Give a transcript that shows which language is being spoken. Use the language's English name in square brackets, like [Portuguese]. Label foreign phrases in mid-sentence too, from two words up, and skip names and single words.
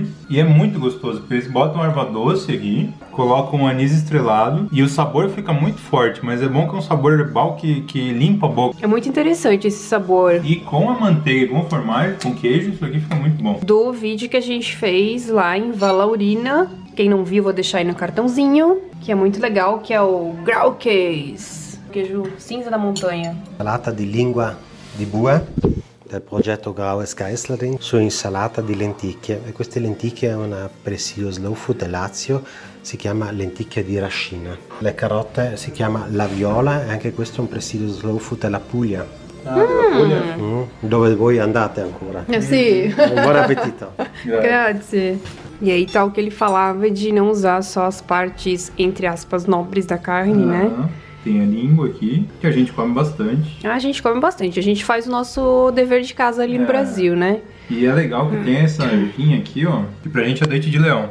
[Portuguese] E é muito gostoso, porque eles botam erva doce aqui, colocam um anis estrelado e o sabor fica muito forte, mas é bom que é um sabor herbal que limpa a boca. É muito interessante esse sabor. E com a manteiga, com o formagem, com queijo, isso aqui fica muito bom. Do vídeo que a gente fez lá em Valaurina, quem não viu, vou deixar aí no cartãozinho, que é muito legal, que é o Graucase, queijo cinza da montanha. [Italian] Salata di lingua di bue del progetto Graues Geislerin su insalata di lenticchie, e queste lenticchie è una presidio slow food del Lazio, si chiama lenticchia di Rascina. Le carote si chiama la viola, e anche questo è un presidio slow food della Puglia. Dove voi andate ancora. Sì. Buon appetito. Grazie. [Portuguese] E aí tá o que ele falava de não usar só as partes, entre aspas, nobres da carne, né? Tem a língua aqui, que a gente come bastante. A gente come bastante. A gente faz o nosso dever de casa ali no Brasil, né? E é legal que tem essa ervinha aqui, ó, que pra gente é leite de leão.